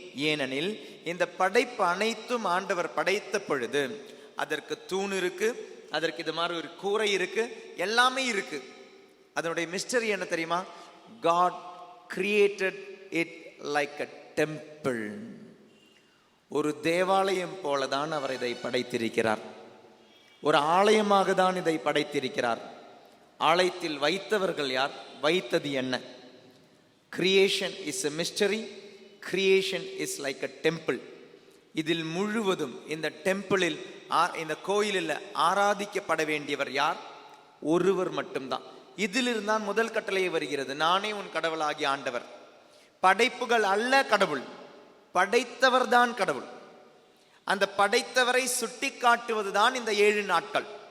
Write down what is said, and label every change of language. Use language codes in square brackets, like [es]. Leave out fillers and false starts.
[ta] ஏனெனில் இந்த படைப்பு அனைத்தும் ஆண்டவர் படைத்த பொழுது அதற்கு தூண் இருக்கு, அதற்கு இது மாதிரி ஒரு கூரை இருக்கு, எல்லாமே இருக்கு. அதனுடைய மிஸ்டரி என்ன தெரியுமா? [en] God created it like a temple. [ta] ஒரு தேவாலயம் போலதான் அவர் இதை படைத்திருக்கிறார். ஒரு ஆலயமாக தான் இதை படைத்திருக்கிறார். ஆலயத்தில் வைத்தவர்கள் யார்? வைத்தது என்ன? [en] Creation is a mystery. Creation is like a temple. [ta] இதில் முழுவதும் இந்த டெம்பிளில், இந்த கோயிலில் ஆராதிக்கப்பட வேண்டியவர் யார்? ஒருவர் மட்டும்தான். இதிலிருந்தான் முதல் கட்டளை வருகிறது, நானே உன் கடவுளாகிய ஆண்டவர். படைப்புகள் அல்ல கடவுள். படைத்தவர் தான் கடவுள். அந்த படைத்தவரை சுட்டி காட்டுவதுதான் இந்த 7 நாட்கள்.